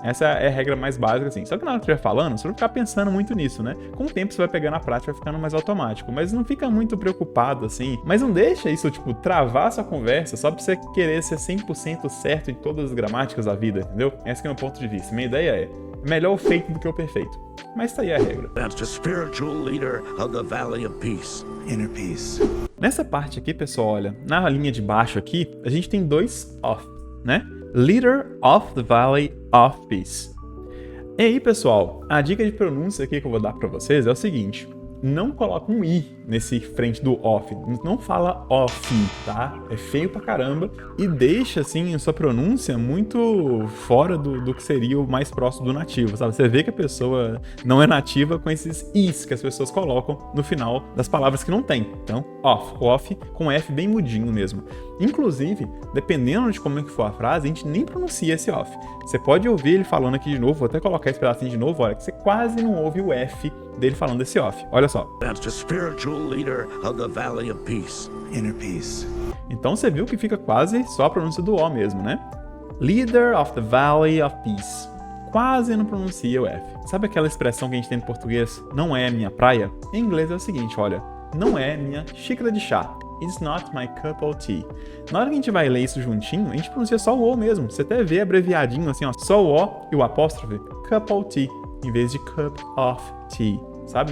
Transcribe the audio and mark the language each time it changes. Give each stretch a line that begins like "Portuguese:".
Portuguese: Essa é a regra mais básica, assim. Só que na hora que estiver falando, você não ficar pensando muito nisso, né? Com o tempo você vai pegando a prática, vai ficando mais automático. Mas não fica muito preocupado, assim. Mas não deixa isso, tipo, travar sua conversa só pra você querer ser 100% certo em todas as gramáticas da vida, entendeu? Esse que é o meu ponto de vista. Minha ideia é melhor o feito do que o perfeito. Mas tá aí a regra.
English: Advance to spiritual leader of the Valley of Peace. Inner peace.
Portuguese: Nessa parte aqui, pessoal, olha, na linha de baixo aqui, a gente tem dois of, né?
English: Leader of the Valley of Peace.
Portuguese: E aí, pessoal, a dica de pronúncia aqui que eu vou dar pra vocês é o seguinte. não coloca um i nesse frente do off. Não fala off, tá? É feio pra caramba e deixa, assim, a sua pronúncia muito fora do que seria o mais próximo do nativo, sabe? Você vê que a pessoa não é nativa com esses is que as pessoas colocam no final das palavras que não tem. Então, off com F bem mudinho mesmo. Inclusive, dependendo de como é que for a frase, a gente nem pronuncia esse off. Você pode ouvir ele falando aqui de novo, vou até colocar esse pedacinho de novo, olha, que você quase não ouve o F dele falando esse off. Olha só.
English: That's the spiritual leader of the Valley of Peace. Inner peace.
Portuguese: Então você viu que fica quase só a pronúncia do O mesmo, né?
English: Leader of the Valley of Peace.
Portuguese: Quase não pronuncia o F. Sabe aquela expressão que a gente tem no português? Não é minha praia? Em inglês é o seguinte, olha. Não é minha xícara de chá.
English: It's not my cup of tea.
Portuguese: Na hora que a gente vai ler isso juntinho, a gente pronuncia só o O mesmo. Você até vê abreviadinho assim, ó. Só o O e o apóstrofe.
English: Cup of tea.
Portuguese: Em vez de
English: cup of tea.
Portuguese: Sabe?